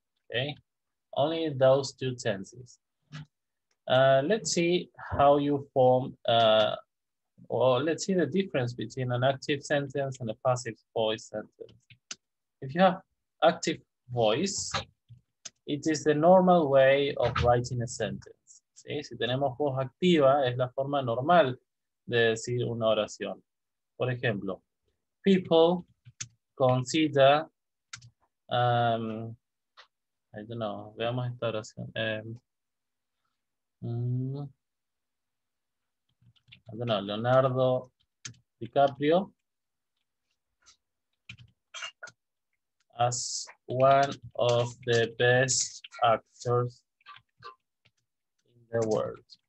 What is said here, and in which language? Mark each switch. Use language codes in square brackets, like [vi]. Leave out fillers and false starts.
[en] Okay, only those 2 tenses. Let's see how you form, or let's see the difference between an active sentence and a passive voice sentence. If you have active voice, it is the normal way of writing a sentence. [es] ¿Sí? Si tenemos voz activa, es la forma normal de decir una oración. Por ejemplo, [en] people consider, I don't know, [es] veamos esta oración. [en] I don't know, Leonardo DiCaprio as one of the best actors in the world.